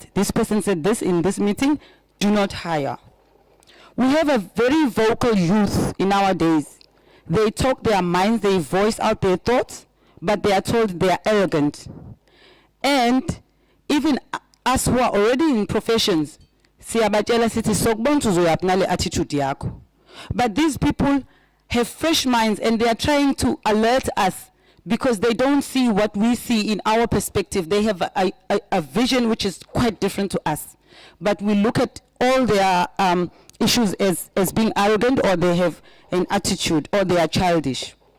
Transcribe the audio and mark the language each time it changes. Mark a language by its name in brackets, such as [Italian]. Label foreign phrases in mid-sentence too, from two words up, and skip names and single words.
[English] This person said this in this meeting, do not hire. We have a very vocal youth in our days. They talk their minds, they voice out their thoughts, but they are told they are arrogant. And even us who are already in professions, [North Ndebele] siyabatshela sithi sokubona uzoyaphi attitude yakho. [English] But these people have fresh minds and they are trying to alert us because they don't see what we see in our perspective. They have a vision which is quite different to us. But we look at all their issues as being arrogant, or they have an attitude, or they are childish.